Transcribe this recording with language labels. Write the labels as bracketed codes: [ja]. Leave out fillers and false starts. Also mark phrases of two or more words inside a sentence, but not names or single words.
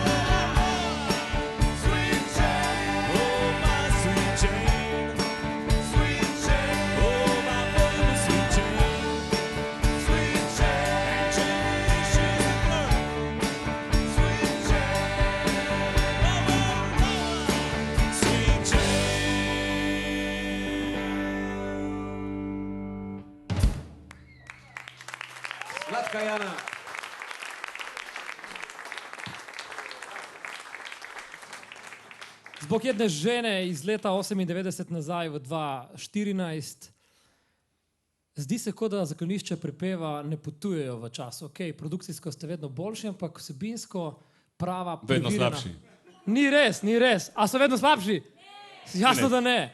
[en] sweet Jane, oh my sweet Jane, sweet Jane, oh my baby sweet Jane, sweet Jane, Jane, she's a girl, sweet Jane, sweet Jane. [hr] Slatka Jana. Zbog jedne žene [sl] iz leta 98 nazaj v 2014. Zdi se, kot da zaklonišče prepeva ne potujejo v času. Okay, produkcijsko ste vedno boljši, ampak vsebinsko prava Vedno preverjena. slabši. Ni res, ni res. A so vedno slabši? Jasno, da ne.